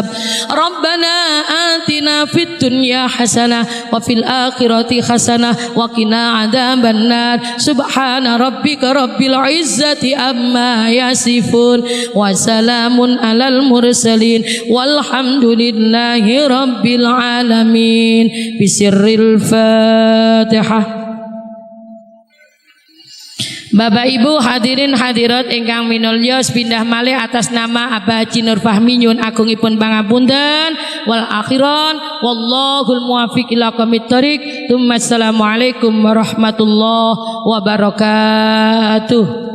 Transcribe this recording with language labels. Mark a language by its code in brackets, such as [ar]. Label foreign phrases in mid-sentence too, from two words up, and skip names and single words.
[ar] ربنا آتنا في الدنيا حسنة وفي الآخرة حسنة وقنا عذاب النار. سبحان ربك رب العزة عما يصفون وسلام على المرسلين والحمد لله رب العالمين. بسر الفاتحة. [jv] Bapak Ibu hadirin hadirat ingkang minulya pindah malih atas nama Abah Haji Nur Fahmi nyuwun agungipun pangapunten [ar] وآخرا والله الموفق إلى أقوم الطريق. السلام عليكم ورحمة الله وبركاته.